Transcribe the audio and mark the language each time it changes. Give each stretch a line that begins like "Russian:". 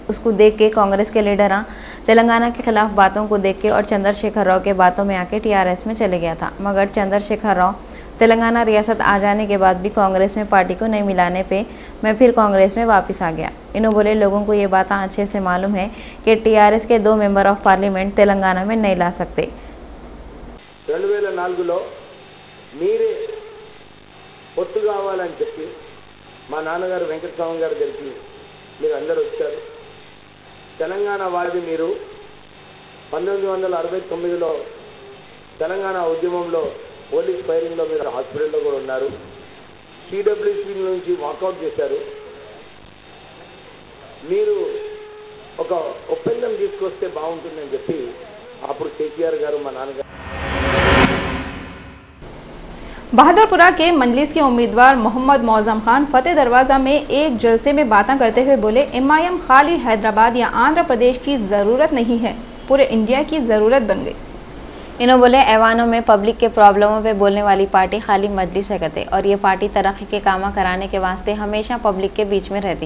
Hindi: उसको देख के कांग्रेस के लीडर तेलंगाना के खिलाफ बातों को देख के और चंद्रशेखर राव के बातों में आके टीआरएस में चले गया था मगर चंद्रशेखर राव तेलंगाना रियासत आ जाने के बाद भी कांग्रेस में पार्टी को नहीं मिलाने पे मैं फिर कांग्रेस में वापस आ गया। इन्हों बोले लोगों को ये बात अच्छे से मालूम है कि टीआरएस के 2 मेंबर ऑफ पार्लियामेंट तेलंगाना में नहीं ला सकते।
Telugu: 2004లో మీరే పొత్తు కావాలని చెప్పి మా నాన్నగారు వెంకటస్వామి గారి దగ్గరికి మీరు అందరూ వచ్చారు। తెలంగాణ వాది మీరు 1969లో తెలంగాణ ఉద్యమంలో పోలీస్ ఫైరింగ్లో మీరు హాస్పిటల్లో కూడా ఉన్నారు, సిడబ్ల్యూసీ నుంచి వాకౌట్ చేశారు। మీరు ఒక ఒప్పందం తీసుకొస్తే బాగుంటుందని చెప్పి అప్పుడు కేసీఆర్ గారు మా నాన్నగారు।
Hindi: बहादुरपुरा के मजलिस के उम्मीदवार मोहम्मद मौजम खान फतेह दरवाजा में एक जलसे में बातें करते हुए बोले एमआईएम खाली हैदराबाद या आंध्र प्रदेश की जरूरत नहीं है, पूरे इंडिया की जरूरत बन गई। इन्होंने बोले ऐवानों में पब्लिक के प्रॉब्लमों पे बोलने वाली पार्टी खाली मजलिस है कहते और ये पार्टी तरक्की के कामा कराने के वास्ते हमेशा पब्लिक के बीच में रहती।